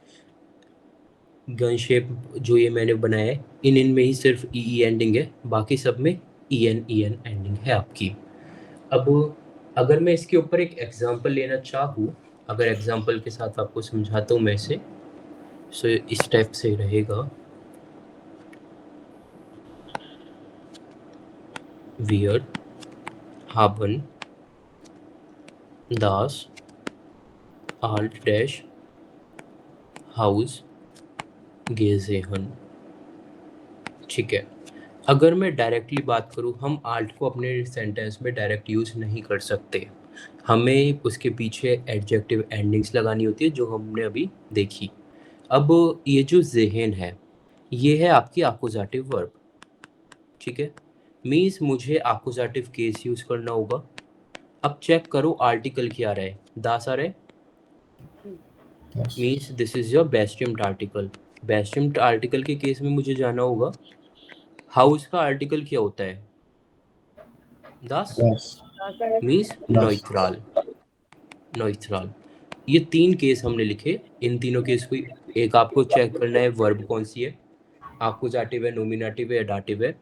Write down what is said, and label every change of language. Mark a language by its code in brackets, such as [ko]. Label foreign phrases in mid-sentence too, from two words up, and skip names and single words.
[hi] गन शेप जो ये मैंने बनाया है, इन में ही सिर्फ [en] e ending [hi] है, बाकी सब में [en] e n ending [hi] है आपकी. अब अगर मैं इसके ऊपर एक एग्जांपल लेना चाहूँ, अगर एग्जांपल के साथ आपको समझाता हूँ मैं इसे, सो इस टाइप से रहेगा. [de] वियर, haben, das, alt dash, Haus, gesehen. [hi] ठीक है. अगर मैं डायरेक्टली बात करूँ, हम आल्ट को अपने सेंटेंस में डायरेक्ट यूज़ नहीं कर सकते. हमें उसके पीछे [en] adjective endings [hi] लगानी होती है, जो हमने अभी देखी. अब ये जो ज़ेहन है, ये है आपकी [en] accusative verb. [hi] ठीक है. मीन्स मुझे एक्कुजेटिव केस यूज़ करना होगा. अब चेक करो आर्टिकल क्या आ रहा है, दास आ रहा है. [en] Yes. means this is your [de] bestimmter Artikel. [hi] बेस्टिम्ड आर्टिकल के केस में मुझे जाना होगा हाउस का आर्टिकल क्या होता है? [de] दास Das. [en] मीन्स नॉइट्रल। नॉइट्रल। [hi] ये 3 केस हमने लिखे। इन तीनों केस को एक आपको चेक करना है वर्ब कौन सी है, आकुजाटिव है, नोमिनेटिव है या डाटिव है।